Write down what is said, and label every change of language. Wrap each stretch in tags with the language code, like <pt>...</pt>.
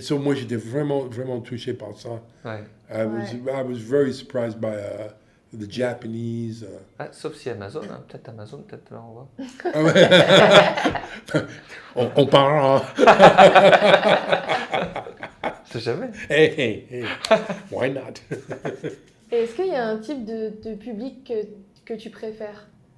<fr>So moi, j'étais vraiment touché par ça. Ouais.</fr> <en>I was very surprised by the Japanese.</en> <fr>Ah, sauf si Amazon, hein. Peut-être Amazon, peut-être là, on voit. Ah ouais. on parlera. C'est jamais.</fr> <en>Hey. Why not?</en> <fr>Et est-ce qu'il y a un type de public que tu préfères?</fr>